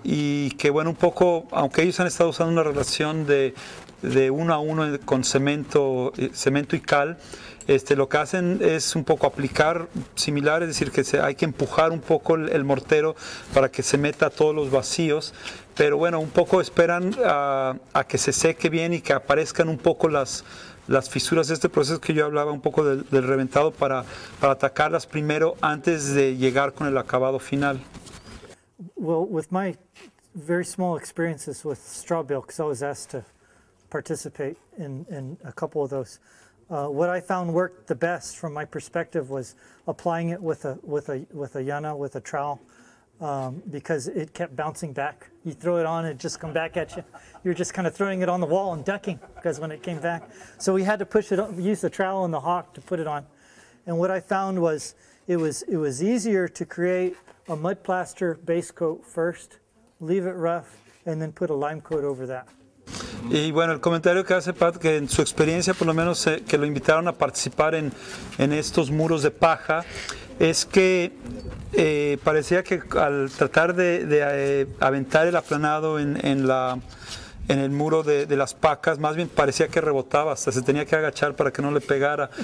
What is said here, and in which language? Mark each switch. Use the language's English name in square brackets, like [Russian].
[Spanish] Y que bueno, un poco, aunque ellos han estado usando una relación de 1 a 1 con cemento y cal, lo que hacen es un poco aplicar similar, es decir, que hay que empujar un poco el mortero para que se meta todos los vacíos, pero bueno, un poco esperan a que se seque bien y que aparezcan un poco las fisuras de este proceso que yo hablaba un poco del reventado para atacarlas primero antes de llegar con el acabado final. [English] Well, with my very small experiences with straw bale, because I was asked to participate in a couple of those, what I found worked the best from my perspective was applying it with a llana, with a trowel, because it kept bouncing back. You throw it on, it just come back at you. You're just kind of throwing it on the wall and ducking because when it came back. So we had to push it, use the trowel and the hawk to put it on. And what I found was it was easier to create a mud plaster base coat first, leave it rough, and then put a lime coat over that. [Spanish] Y bueno, el comentario que hace Pat, que en su experiencia, por lo menos que lo invitaron a participar en estos muros de paja, es que parecía que al tratar de aventar el aplanado en el muro de las pacas, más bien parecía que rebotaba, hasta se tenía que agachar para que no le pegara.